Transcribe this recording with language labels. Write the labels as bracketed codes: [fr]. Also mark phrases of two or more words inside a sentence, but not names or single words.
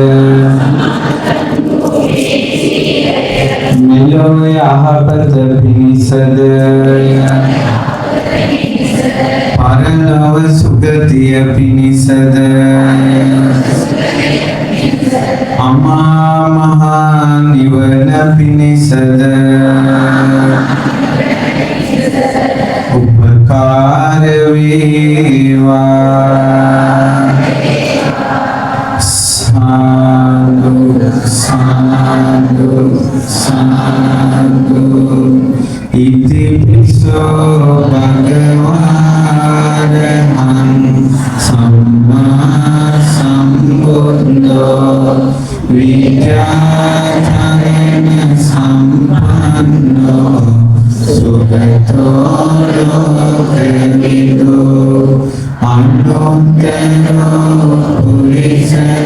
[si] මෙලොව යහපත පිණිසද පරලොව සුගතිය පිණිසද අමා මහ නිවන පිණිසද උපකාර වේවා සාදු සාදු සාදු ඉතිපිසෝ [pi] භගවාරහං සම්මා සම්බුද්ධෝ විද්‍යාචරණ සම්පන්නෝ සුගතෝ ලෝකවිදු අනුත්තරෝ පුරිස